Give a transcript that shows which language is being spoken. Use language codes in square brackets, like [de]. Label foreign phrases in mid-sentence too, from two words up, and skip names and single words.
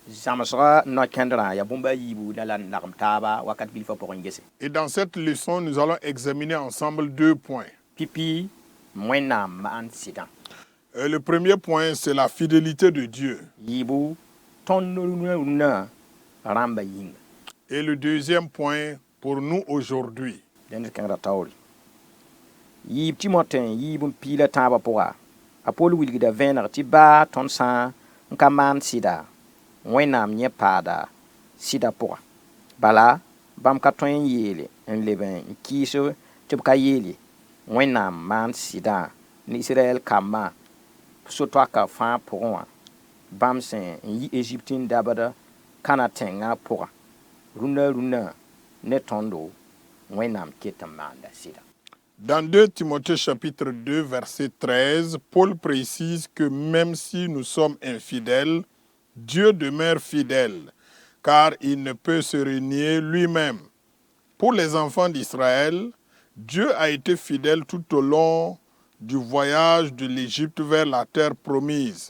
[fr] Et dans cette leçon, nous allons examiner ensemble 2 points. Le premier point, c'est la fidélité de Dieu. Et le deuxième point, pour nous aujourd'hui. [mos] Wẽnnaam yẽ paada sɩda pʋga bala bãmb ka tõe n yeele n leb n kɩɩs tɩ b ka yeele Wẽnnaam maan sɩdã ne Israɛl kambã so-toaka fãa pʋgẽ wã bãmb sẽn n yɩ Egypt n dabd kãna tẽngã pʋga rũnã ne tõndo Wẽnnaam ket n maanda sɩda. [fr] Dans 2 Timothée chapitre 2 verset 13, Paul précise que même si nous sommes infidèles, Dieu demeure fidèle, car il ne peut se renier lui-même. Pour les enfants d'Israël, Dieu a été fidèle tout au long du voyage de l'Égypte vers la terre promise.